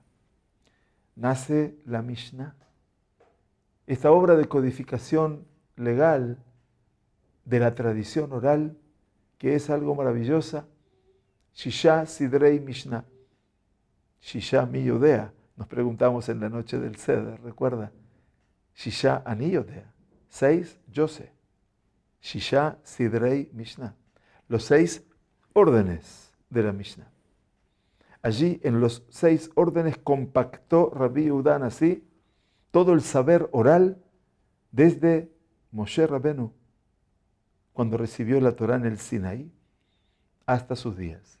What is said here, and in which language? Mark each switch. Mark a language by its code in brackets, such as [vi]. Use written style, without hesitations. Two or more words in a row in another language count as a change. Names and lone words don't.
[es] Nace la Mishnah, esta obra de codificación legal de la tradición oral, que es algo maravillosa. [he] שישה סדרי משנה. שישה מי יודע. [es] Nos preguntamos en la noche del Seder, recuerda, [he] שישה אני יודע, [es] 6 yo sé, [he] שישה סדרי משנה, [es] los 6 órdenes de la Mishnah. Allí en los 6 órdenes compactó Rabbi Yehuda Hanasí todo el saber oral desde Moshe Rabenu, cuando recibió la Torá en el Sinaí, hasta sus días.